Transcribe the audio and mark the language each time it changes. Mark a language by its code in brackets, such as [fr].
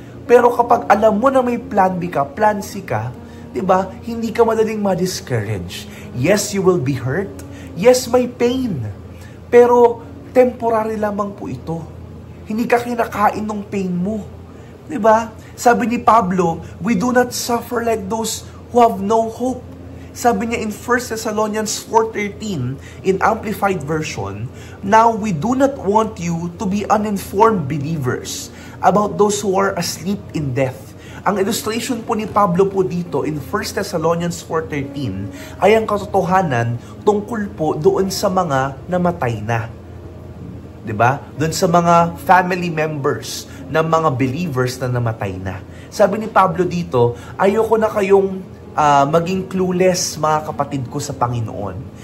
[tl] Pero kapag alam mo na may plan B ka, plan C ka, diba, hindi ka madaling ma-discourage. [en] Yes, you will be hurt. Yes, [tl] may pain. Pero temporary lamang po ito. Hindi ka kinakain ng pain mo. Diba? Sabi ni Pablo, [en] we do not suffer like those who have no hope. [tl] Sabi niya [en] in 1 Thessalonians 4:13, in Amplified Version, now we do not want you to be uninformed believers about those who are asleep in death. [tl] Ang illustration po ni Pablo po dito in 1 Thessalonians 4:13 ay ang katotohanan tungkol po doon sa mga namatay na. 'Di ba? Doon sa mga family members ng mga believers na namatay na. Sabi ni Pablo dito, ayoko na kayong maging clueless, mga kapatid ko sa Panginoon.